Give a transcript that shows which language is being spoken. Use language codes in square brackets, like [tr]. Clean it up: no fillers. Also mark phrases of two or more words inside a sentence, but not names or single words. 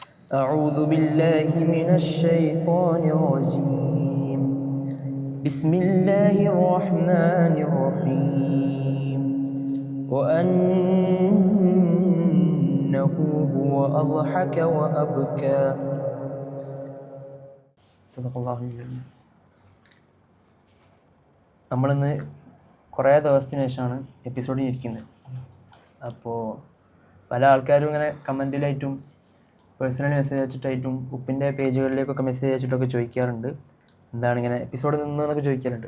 [ar] أعوذ بالله من الشيطان الرجيم بسم الله الرحمن الرحيم وأنه هو أضحك وأبكى صدق الله العظيم. [ml] നമ്മളിന്ന് കുറേ ദിവസത്തിന് ശേഷമാണ് എപ്പിസോഡിൽ ഇരിക്കുന്നത്. അപ്പോൾ പല ആൾക്കാരും ഇങ്ങനെ കമൻറ്റിലായിട്ടും [en] personally message [ml] അയച്ചിട്ടായിട്ടും ഉപ്പിൻ്റെ പേജുകളിലേക്കൊക്കെ മെസ്സേജ് അയച്ചിട്ടൊക്കെ ചോദിക്കാറുണ്ട്, എന്താണ് ഇങ്ങനെ എപ്പിസോഡ് നിന്നൊക്കെ ചോദിക്കാറുണ്ട്.